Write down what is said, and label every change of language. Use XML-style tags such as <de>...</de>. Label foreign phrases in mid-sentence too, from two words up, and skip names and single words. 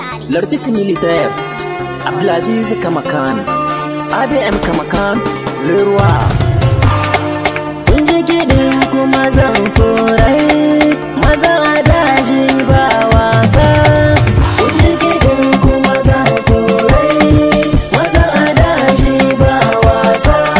<fr>L'artiste militaire, Abdelaziz Kamakan, A D M Kamakan, le roi.</fr> <ha>Kun ji kiɗin ku mazan furai, maza a daji ba wasa. Kun ji kiɗin ku mazan furai, maza a daji ba wasa.</ha>